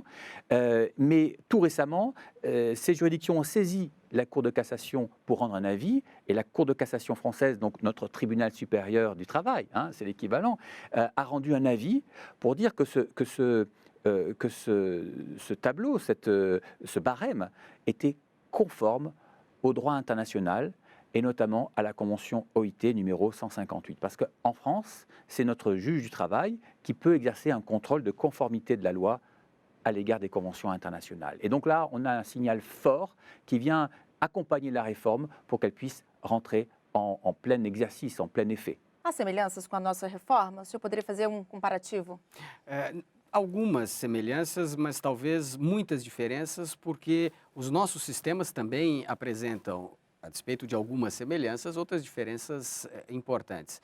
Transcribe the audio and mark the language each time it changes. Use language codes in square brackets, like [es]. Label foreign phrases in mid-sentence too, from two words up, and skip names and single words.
[fr] Mais tout récemment, ces juridictions ont saisi la Cour de cassation pour rendre un avis, et la Cour de cassation française, donc notre tribunal supérieur du travail, c'est l'équivalent, a rendu un avis pour dire que ce tableau, ce barème, était conforme au droit international et notamment à la convention OIT numéro 158. Parce qu'en France, c'est notre juge du travail qui peut exercer un contrôle de conformité de la loi à l'égard des conventions internationales. Et donc là, on a un signal fort qui vient accompagner la réforme pour qu'elle puisse rentrer en plein exercice, en plein effet. [pt] Há semelhanças com a nossa reforma? O senhor poderia fazer comparativo? Algumas semelhanças, mas talvez muitas diferenças, porque os nossos sistemas também apresentam, a despeito de algumas semelhanças, outras diferenças importantes.